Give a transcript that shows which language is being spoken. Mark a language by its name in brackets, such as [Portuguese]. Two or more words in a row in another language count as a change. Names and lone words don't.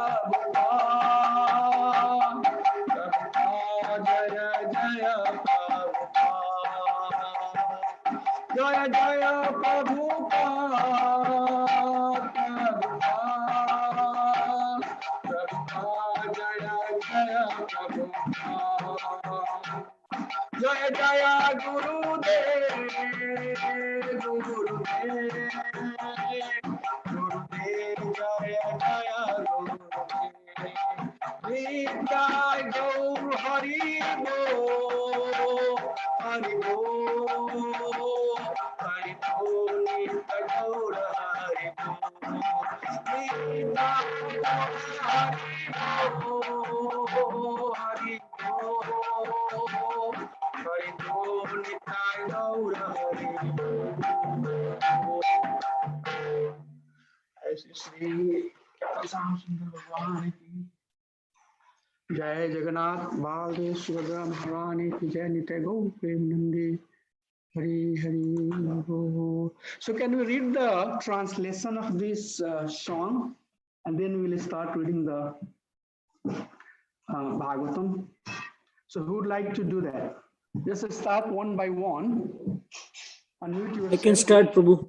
[Hindi] Prabhupada Jaya Jaya Prabhupada Jaya Jaya Prabhupada Prabhupada Jaya Jaya Prabhupada Jaya Jaya Gurudev Gurudev Gurudev Jaya Jaya Gurudev Nitai Gaur Hari Bo Hari Bo Hari Bo Nitai Gaur Hari Bo Nitai Gaur Hari Bo Hari Bo Nitai Gaur Hari Bo ऐसे श्री श्याम सुंदर भगवान की जय जगन्नाथ बालदेव सुभद्रा भगवान की जय नित्य गौ प्रेम नंदी हरि हरि बोल. [English] So can we read the translation of this song and then we will start reading the Bhagavatam. So who would like to do that? Just start one by one. Unmute yourself. I can start, Prabhu.